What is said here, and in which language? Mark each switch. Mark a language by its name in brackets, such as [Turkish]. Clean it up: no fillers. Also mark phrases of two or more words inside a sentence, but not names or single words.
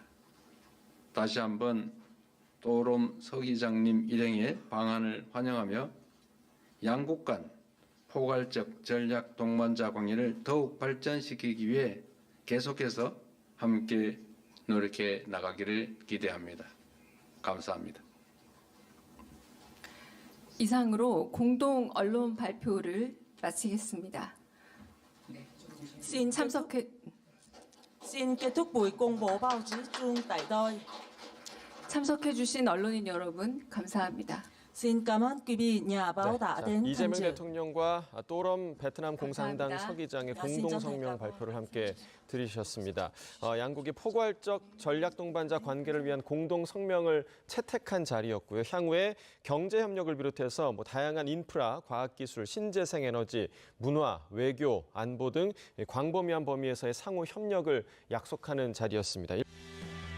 [Korean] 다시 한번 또롬 서기장님 일행의 방안을 환영하며 양국 간 포괄적 전략 동반자 관계를 더욱 발전시키기 위해 계속해서 함께 노력해 나가기를 기대합니다. 감사합니다. 이상으로 공동 언론 발표를 마치겠습니다. [Vietnamese] Xin [Korean] 참석해 [Vietnamese] kết thúc buổi công bố báo chí chung tại đây. [Korean] 참석해 주신 언론인 여러분 감사합니다. [Vietnamese] Xin cảm ơn quý vị nhà báo đã đến tham [Korean] 이재명 [Vietnamese] dự. [Korean] 대통령과 또롬 베트남 공산당 감사합니다. 서기장의 공동 성명 발표를 함께 들으셨습니다. 양국이 포괄적 전략 동반자 관계를 위한 공동 성명을 채택한 자리였고요. 향후에 경제 협력을 비롯해서 다양한 인프라, 과학기술, 신재생 에너지, 문화, 외교, 안보 등 광범위한 범위에서의 상호 협력을 약속하는 자리였습니다.